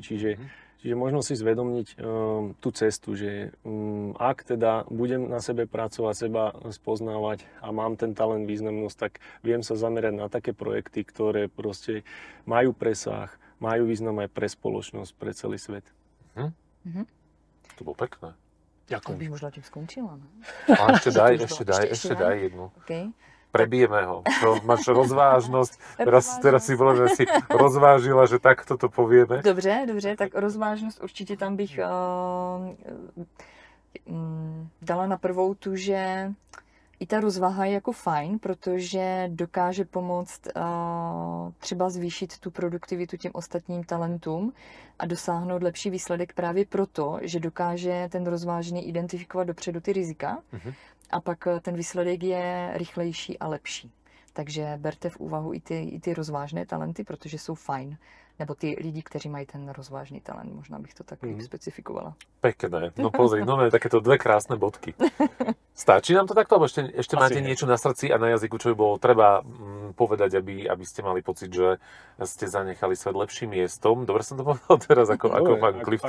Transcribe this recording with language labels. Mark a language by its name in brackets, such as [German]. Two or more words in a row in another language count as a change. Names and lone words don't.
[Slovak] Čiže možno si zvedomniť tú cestu, že ak teda budem na sebe pracovať, seba spoznávať a mám ten talent, významnosť, tak viem sa zamerať na také projekty, ktoré proste majú presah, majú význam aj pre spoločnosť, pre celý svet. To bolo pekné. Ďakujem. To by možno tým skončila, no? A ešte daj jednu. Okay. Prebijeme ho. Čo, máš rozvážnosť. Teraz si povedal, že si rozvážila, že takto to povieme. [Czech] Dobře, tak rozvážnost určitě tam bych dala na prvou tu, že i ta rozvaha je jako fajn, protože dokáže pomoct třeba zvýšit tu produktivitu těm ostatním talentům a dosáhnout lepší výsledek právě proto, že dokáže ten rozvážný identifikovat dopředu ty rizika. A pak ten výsledek je rychlejší a lepší. Takže berte v úvahu i ty rozvážné talenty, protože jsou fajn. Nebo ty lidi, kteří mají ten rozvážný talent. Možná bych to tak specifikovala. [Slovak] Pekné. No pozri, takéto 2 krásne bodky. Stačí nám to takto? Alebo ešte máte niečo na srdci a na jazyku, čo by bolo treba povedať, aby ste mali pocit, že ste zanechali svet lepším miestom? Dobre som to povedal teraz ako pán Clifton.